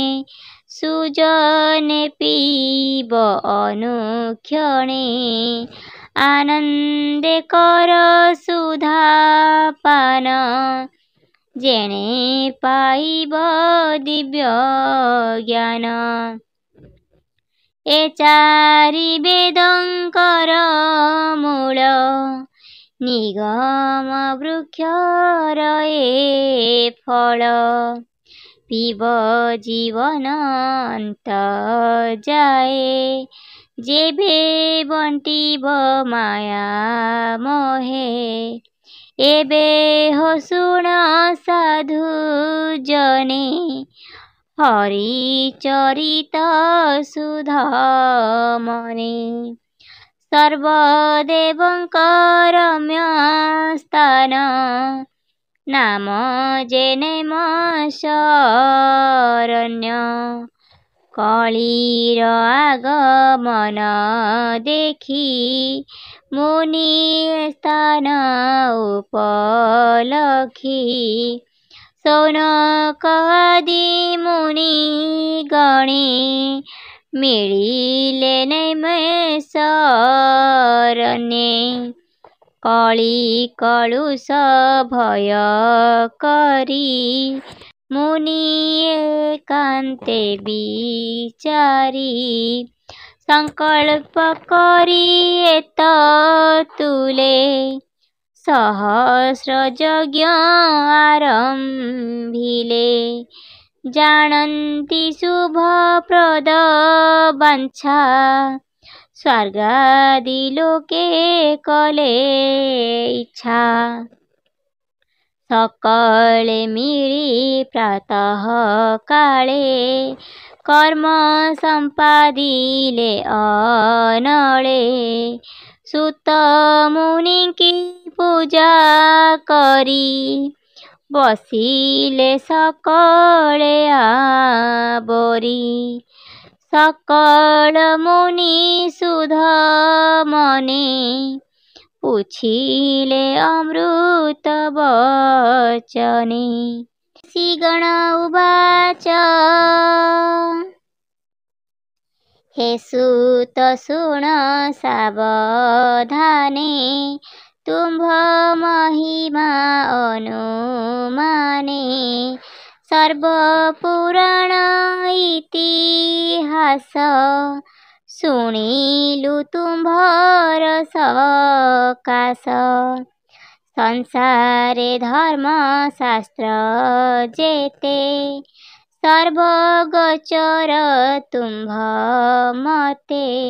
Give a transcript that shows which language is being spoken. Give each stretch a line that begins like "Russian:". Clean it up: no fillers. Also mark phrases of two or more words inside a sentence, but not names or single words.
Odia: ସୁଜନେ ପିବ ଅନୁକ୍ଷଣେ ଆନନ୍ଦେ କର ସୁଧାପାନ ଯେଣେ ପାଇବ ଦିବ୍ୟ ଜ୍ଞାନ ଏ ଚାରି ବେଦଙ୍କର ମୂଳ ନିଗମ ବୃକ୍ଷର ଏ ଫଳ ପିବ ଜୀବନଂତ ଜାଏ ଜେବେ ବଂଟିବ ମାୟା ମୋହେ ଏବେ ହୋ ଶୁଣ ସାଧୁ ଜନେ ହରି ଚରିତ ସୁଧ ମନେ ସର୍ବଦେବଙ୍କର ରମ୍ୟ ସ୍ଥାନ ନାମ ଜେନେ ଶରଣ୍ୟ କଳିର ଆଗମନ ଦେଖି ମୁନି ସ୍ଥାନ ଉପଲଖି ସୌନକାଦି ମୁନି ଗଣେ ମିଳିଲେ ନୈ ଶରଣ୍ୟେ କଳି କଳୁଷ ଭୟ କରି ମୁନି ଏକାନ୍ତେ ବିଚାରି ସଙ୍କଳ୍ପ କରି ଏତ ତୁଲେ ସହସ୍ର ଯଜ୍ଞ ଆରମ୍ଭିଲେ ଜାନନ୍ତି ଶୁଭ ପ୍ରଦ ବାଞ୍ଛା ସ୍ୱର୍ଗାଦି ଲୋକେ କଲେ ଇଚ୍ଛା ସକଳେ ମିଳି ପ୍ରାତଃ କାଳେ କର୍ମ ସମ୍ପାଦିଲେ ଅନଳେ ସୁତ ମୁନି କି ପୂଜା କରି ବସିଲେ ସକଳେ ଆବରି ସକଳ ମୁନି ସୁଧ ମନେ ପୁଛିଲେ ଅମୃତ ବଚନେ ଋଷିଗଣ ଉବାଚ ହେ ସୁତ ଶୁଣ ସାବଧାନେ ତୁମ୍ଭ ମହିମା ଅନୁମାନେ ସର୍ବପୁରାଣ ଇତିହାସ ଶୁଣିଲୁ ତୁମ୍ଭର ସକାଶ ସଂସାରେ ଧର୍ମ ଶାସ୍ତ୍ର ଜେତେ ସର୍ବଗୋଚର ତୁମ୍ଭ ମତେ